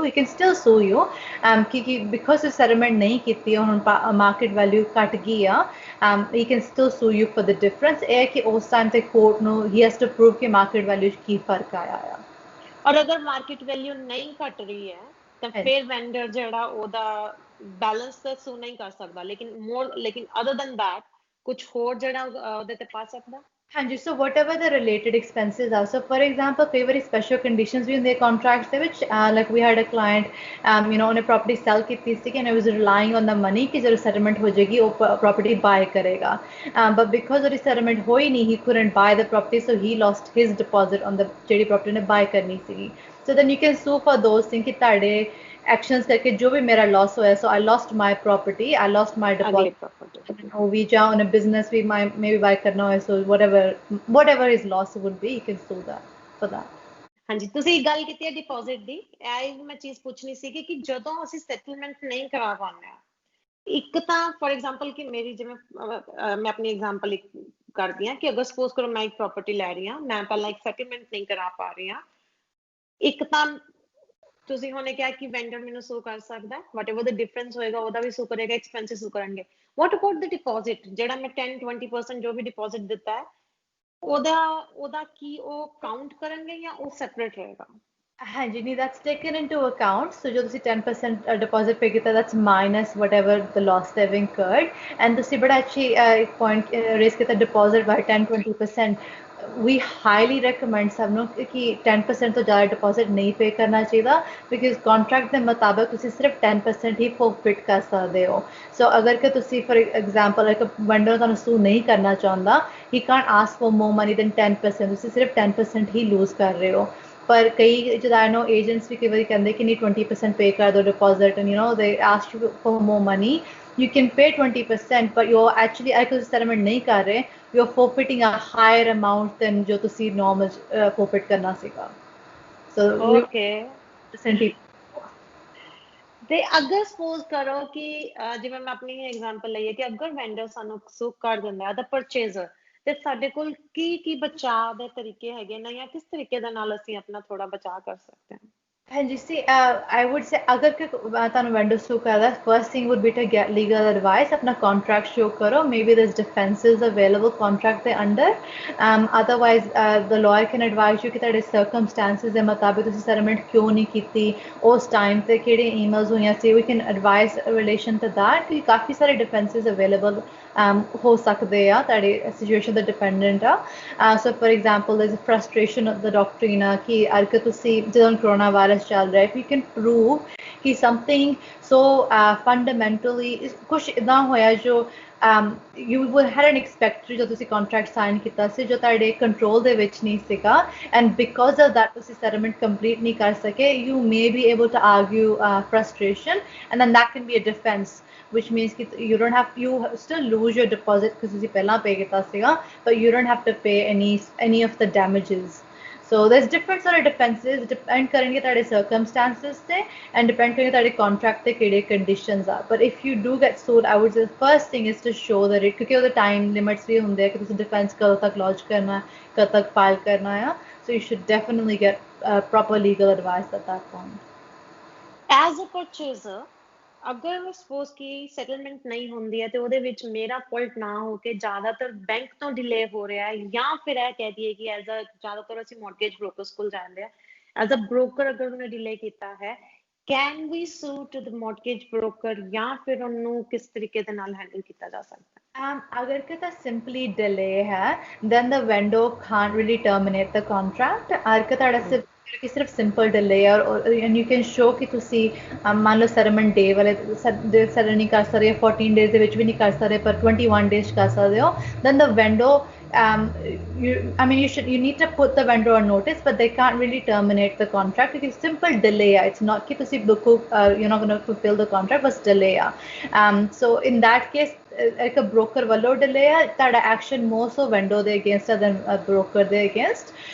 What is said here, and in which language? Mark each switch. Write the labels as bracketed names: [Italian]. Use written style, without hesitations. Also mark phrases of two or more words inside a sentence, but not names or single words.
[English] He can still sue you. Because the settlement [Punjabi] ਨਹੀਂ ਕੀਤੀ ਹੁਣ [English] market value [Punjabi] ਘਟ ਗਈ ਆ [English] he can still sue you for the difference. [Punjabi] ਇਹ ਕਿ ਉਸ time ਤੇ court ਨੂੰ [English] he has to prove [Punjabi] ਕਿ [English] market value [Punjabi] 'ਚ ਕੀ ਫਰਕ ਆਇਆ ਆ ਔਰ ਅਗਰ [English] market value [Punjabi] ਨਹੀਂ ਘਟ ਰਹੀ ਹੈ ਤਾਂ ਫਿਰ ਵੈਂਡਰ ਜਿਹੜਾ ਉਹਦਾ ਬੈਲੈਂਸ ਤਾਂ ਸੂ ਨਹੀਂ ਕਰ ਸਕਦਾ ਲੇਕਿਨ [English] other than that [Punjabi] ਕੁਝ ਹੋਰ ਜਿਹੜਾ ਉਹਦੇ ਤੇ ਪਾ ਸਕਦਾ [English] ਹਾਂਜੀ so whatever the related expenses are so for example [Punjabi] ਕਈ ਵਾਰੀ [English] special conditions [Punjabi] ਵੀ ਹੁੰਦੇ [English] contracts [Punjabi] ਦੇ ਵਿੱਚ [English] like we had a client you know ਉਹਨੇ property sell ਕੀਤੀ ਸੀ and I was relying on the money [Punjabi] ਕਿ ਜਦੋਂ [English] settlement [Punjabi] ਹੋ ਜਾਏਗੀ ਉਹ [English] property buy ਕਰੇਗਾ but because ਉਹਦੀ settlement [Punjabi] ਹੋਈ ਨਹੀਂ [English] he couldn't buy the property so he lost his deposit on the ਜਿਹੜੀ property ਉਹਨੇ buy [Punjabi] ਕਰਨੀ ਸੀਗੀ [English] so then you can sue for those things [Punjabi] ਕਿ ਤੁਹਾਡੇ [English] actions [Hindi] करके जो भी मेरा [English] loss [Hindi] हुआ है [English] so I lost my property I lost my deposit [Hindi] और भी जाओ [English] on a business भी maybe buy [Hindi] करना हो [English] so whatever his loss would be you can sue that for that [Punjabi] ਹਾਂਜੀ ਤੁਸੀਂ ਗੱਲ ਕੀਤੀ ਹੈ ਡਿਪੋਜ਼ਿਟ ਦੀ ਇਹ ਮੈਂ ਚੀਜ਼ ਪੁੱਛਣੀ ਸੀਗੀ ਕਿ ਜਦੋਂ ਅਸੀਂ ਸੈਟਲਮੈਂਟ ਨਹੀਂ ਕਰਾ ਪਾਉਂਦੇ ਆ ਇੱਕ ਤਾਂ [English] for example [Punjabi] ਕਿ ਮੇਰੀ ਜਿਵੇਂ ਮੈਂ ਆਪਣੀ ਐਗਜ਼ਾਮਪਲ ਕਰਦੀ ਹਾਂ ਕਿ ਅਗਰ ਸਪੋਜ਼ ਕਰੋ ਮੈਂ ਇੱਕ ਪ੍ਰਾਪਰਟੀ ਲੈ ਰਹੀ ਹਾਂ ਮੈਂ ਪਹਿਲਾਂ ਇੱਕ ਸੈਟਲਮੈਂਟ ਨਹੀਂ ਕਰਾ ਪਾ ਰਹੀ ਹਾਂ ਇੱਕ ਤਾਂ ਤੁਸੀਂ ਹੁਣੇ ਕਿਹਾ ਕਿ ਵੈਂਡਰ ਮੈਨੂੰ ਸੂ ਕਰ ਸਕਦਾ [English] whatever the difference [Punjabi] ਹੋਏਗਾ ਉਹਦਾ ਵੀ ਸੂ ਕਰੇਗਾ [English] expenses sue [Punjabi] ਕਰਨਗੇ [English] what about the deposit [Punjabi] ਜਿਹੜਾ ਮੈਂ 10-20% ਜੋ ਵੀ ਡਿਪੋਜ਼ਿਟ ਦਿੱਤਾ ਹੈ ਉਹਦਾ ਕੀ ਉਹ ਕਾਊਂਟ ਕਰਨਗੇ ਜਾਂ ਉਹ ਸੈਪਰੇਟ ਰਹੇਗਾ ਹਾਂਜੀ ਨਹੀਂ [English] that's taken into account so [Punjabi] ਜੋ ਤੁਸੀਂ [English] 10% deposit pay ਕੀਤਾ that's minus whatever the loss they've incurred and [Punjabi] ਤੁਸੀਂ ਬੜਾ ਅੱਛੀ [English] point raise ਕੀਤਾ deposit by 10-20% we highly recommend ਸਭ [Punjabi] ਨੂੰ ਕਿ 10% ਤੋਂ ਜ਼ਿਆਦਾ deposit ਨਹੀਂ pay ਕਰਨਾ ਚਾਹੀਦਾ [English] because contract [Punjabi] ਦੇ ਮੁਤਾਬਕ ਤੁਸੀਂ ਸਿਰਫ 10% ਹੀ forfeit ਕਰ ਸਕਦੇ ਹੋ so ਅਗਰ ਕਿ ਤੁਸੀਂ [English] for example ਇੱਕ vendor ਤੁਹਾਨੂੰ sue [Punjabi] ਨਹੀਂ ਕਰਨਾ ਚਾਹੁੰਦਾ [English] he can't ask for more money than 10% [Punjabi] ਤੁਸੀਂ ਸਿਰਫ 10% ਹੀ [English] lose [Punjabi] ਕਰ ਰਹੇ ਹੋ ਪਰ ਕਈ ਜਿੱਦਾਂ [English] I know agents [Punjabi] ਵੀ ਕਈ ਵਾਰੀ ਕਹਿੰਦੇ ਕਿ ਨਹੀਂ 20% [English] pay [Punjabi] ਕਰ ਦਿਓ [English] deposit and you know they ask you for more money you can pay 20% but you're actually ਅਗਰ settlement [Punjabi] ਨਹੀਂ ਕਰ ਰਹੇ [English] you're forfeiting a higher amount than [Punjabi] ਜੋ ਤੁਸੀਂ [English] normal forfeit [Punjabi] ਕਰਨਾ ਸੀਗਾ [English] so okay ਤੇ [Punjabi] ਅਗਰ ਸਪੋਜ਼ ਕਰੋ ਕਿ ਜਿਵੇਂ ਮੈਂ ਆਪਣੀ ਐਗਜ਼ਾਮਪਲ ਲਈਏ ਕਿ ਅਗਰ ਵੈਂਡਰ ਸਾਨੂੰ ਸੂ ਕਰ ਦਿੰਦਾ ਦਾ ਪਰਚੇਜ਼ਰ ਤੇ ਸਾਡੇ ਕੋਲ ਕੀ ਬਚਾਅ ਦੇ ਤਰੀਕੇ ਹੈਗੇ ਨੇ ਜਾਂ ਕਿਸ ਤਰੀਕੇ ਦੇ ਨਾਲ ਅਸੀਂ ਆਪਣਾ ਥੋੜਾ ਬਚਾਅ ਕਰ ਸਕਦੇ ਹਾਂ [English] ਹਾਂਜੀ see I would say [Punjabi] ਅਗਰ ਕਿ ਤੁਹਾਨੂੰ [English] vendor sue ਕਰਦਾ first thing would be to get legal advice ਆਪਣਾ contract show ਕਰੋ maybe there's defenses available contract ਦੇ under otherwise the lawyer can advise you [Punjabi] ਕਿ ਤੁਹਾਡੇ [English] circumstances [Punjabi] ਦੇ ਮੁਤਾਬਿਕ ਤੁਸੀਂ [English] settlement [Punjabi] ਕਿਉਂ ਨਹੀਂ ਕੀਤੀ ਉਸ [English] time [Punjabi] ਤੇ ਕਿਹੜੇ [English] emails [Punjabi] ਹੋਈਆਂ ਸੀ [English] we can advise relation to that [Punjabi] ਕਿ ਕਾਫੀ ਸਾਰੇ [English] defenses available [Punjabi] ਹੋ ਸਕਦੇ ਆ ਤੁਹਾਡੇ [English] situation ਤੇ dependent ਆ so for example there's a frustration of the doctrine [Punjabi] ਕਿ ਅਗਰ ਤੁਸੀਂ ਜਦੋਂ [English] corona virus [Punjabi] ਚੱਲ ਰਿਹਾ [English] if you can prove कि something so fundamentally [Punjabi] ਕੁਛ ਇਤਨਾ ਹੋਇਆ ਜੋ [English] you hadn't expected [Punjabi] ਜੋ ਤੁਸੀਂ [English] contract sign [Punjabi] ਕੀਤਾ ਸੀ ਜੋ ਤੁਹਾਡੇ [English] control [Punjabi] ਦੇ ਵਿੱਚ ਨਹੀਂ ਸੀਗਾ [English] and because of that ਤੁਸੀਂ settlement complete [Punjabi] ਨਹੀਂ ਕਰ ਸਕੇ [English] you may be able to argue frustration and then that can be a defense which means that you still lose your deposit because [Punjabi] ਤੁਸੀਂ ਪਹਿਲਾਂ [English] pay [Punjabi] ਕੀਤਾ ਸੀਗਾ [English] but you don't have to pay any of the damages. So there's different sort of defenses depend [Punjabi] ਕਰਨਗੇ ਤੁਹਾਡੇ [English] circumstances ਤੇ and depend [Punjabi] ਕਰਨਗੇ ਤੁਹਾਡੇ [English] contract [Punjabi] ਤੇ ਕਿਹੜੇ [English] conditions ਆ but if you do get sued I would say the first thing is to show that it [Punjabi] ਕਿਉਂਕਿ ਉਹਦੇ [English] time limits [Punjabi] ਵੀ ਹੁੰਦੇ ਆ ਕਿ ਤੁਸੀਂ [English] defense [Punjabi] ਕਦੋਂ ਤੱਕ [English] lodge [Punjabi] ਕਰਨਾ ਕਦੋਂ ਤੱਕ [English] file [Punjabi] ਕਰਨਾ ਆ [English] so you should definitely get proper legal advice at that point. As a purchaser [Punjabi] ਅਗਰ ਸਪੋਜ਼ ਕਿ ਸੈਟਲਮੈਂਟ ਨਹੀਂ ਹੁੰਦੀ ਹੈ ਤੇ ਉਹਦੇ ਵਿੱਚ ਮੇਰਾ ਫਾਲਟ ਨਾ ਹੋ ਕੇ ਜ਼ਿਆਦਾਤਰ ਬੈਂਕ ਤੋਂ ਡਿਲੇ ਹੋ ਰਿਹਾ ਹੈ ਜਾਂ ਫਿਰ ਇਹ ਕਹਿ ਦਈਏ ਕਿ [English] as a [Punjabi] ਜ਼ਿਆਦਾਤਰ ਅਸੀਂ [English] mortgage brokers [Punjabi] ਕੋਲ ਜਾਂਦੇ ਆ [English] as a broker [Punjabi] ਅਗਰ ਉਹਨੇ ਡਿਲੇ ਕੀਤਾ ਹੈ [English] can we sue to the mortgage broker [Punjabi] ਜਾਂ ਫਿਰ ਉਹਨੂੰ ਕਿਸ ਤਰੀਕੇ ਦੇ ਨਾਲ ਹੈਂਡਲ ਕੀਤਾ ਜਾ ਸਕਦਾ ਅਗਰ ਕਿਤਾ [English] simply delay [Punjabi] ਹੈ [English] then the vendor can't really terminate the contract [Punjabi] ਅਗਰ ਕਿ ਤੁਹਾਡਾ ਸਿਰਫ [English] simple delay [Punjabi] ਔਰ [English] and you can show [Punjabi] ਕਿ ਤੁਸੀਂ ਮੰਨ ਲਓ [English] settlement day [Punjabi] ਵਾਲੇ ਸੈਟਲ ਨਹੀਂ ਕਰ ਸਕਦੇ 14 ਡੇਜ਼ ਦੇ ਵਿੱਚ ਵੀ ਨਹੀਂ ਕਰ ਸਕਦੇ ਪਰ 21 ਡੇਜ਼ ਕਰ ਸਕਦੇ ਹੋ [English] then the vendor you need to put the vendor on notice but they can't really terminate the contract because simple delay it's not [Punjabi] ਕਿ ਤੁਸੀਂ [English] you're not going to fulfill the contract but delay so in that case ਇੱਕ broker ਵੱਲੋਂ delay [Punjabi] ਹੈ ਤੁਹਾਡਾ [English] action more so vendor ਦੇ against than broker ਦੇ against